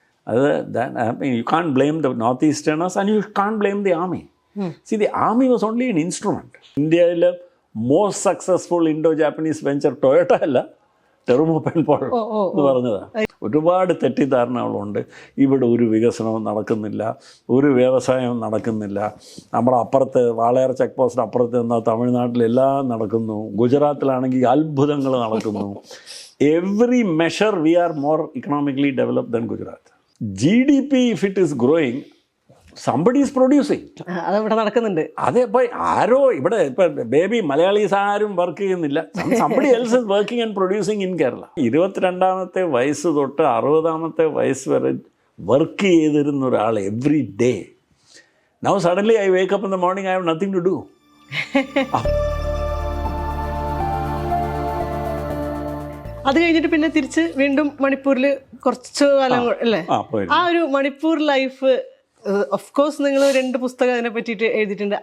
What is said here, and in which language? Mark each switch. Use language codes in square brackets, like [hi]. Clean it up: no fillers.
[en] അത് you can't blame the north easterners and you can't blame the army. See, the army was only an instrument. [ml] ഇന്ത്യയിൽ [en] most successful Indo Japanese venture [ml] Toyota അല്ല, Terumo Penpol എന്ന് പറഞ്ഞതാണ്. ഒരുപാട് തെറ്റിദ്ധാരണകളുണ്ട്. ഇവിടെ ഒരു വികസനവും നടക്കുന്നില്ല, ഒരു വ്യവസായവും നടക്കുന്നില്ല. നമ്മുടെ അപ്പുറത്ത് വാളയാർ ചെക്ക് പോസ്റ്റ് അപ്പുറത്ത് നിന്നാൽ തമിഴ്നാട്ടിലെല്ലാം നടക്കുന്നു, ഗുജറാത്തിലാണെങ്കിൽ അത്ഭുതങ്ങൾ നടക്കുന്നു. [en] Every measure we are more economically developed than Gujarat. GDP if it is growing, somebody is producing. [ml] അതിവിടെ നടക്കുന്നുണ്ട്. അതെ, ഇപ്പോൾ ആരോ ഇവിടെ ഇപ്പം ബേബി മലയാളീസ് ആരും വർക്ക് ചെയ്യുന്നില്ല. [en] somebody else is working and producing in Kerala. [ml] 22ാമത്തെ വയസ്സ് തൊട്ട് 60ാമത്തെ വയസ്സ് വരെ വർക്ക് ചെയ്തിരുന്ന ഒരാൾ [en] Every day. Now suddenly I wake up in the morning, I have nothing to do. [ml] അത് കഴിഞ്ഞിട്ട് പിന്നെ തിരിച്ച് വീണ്ടും മണിപ്പൂരിൽ കുറച്ച് കാലം അല്ലേ? ആ ഒരു മണിപ്പൂർ ലൈഫ്, [en] of course [ml] നിങ്ങൾ 2 പുസ്തകം അതിനെ പറ്റിയിട്ട് എഴുതിയിട്ടുണ്ട്.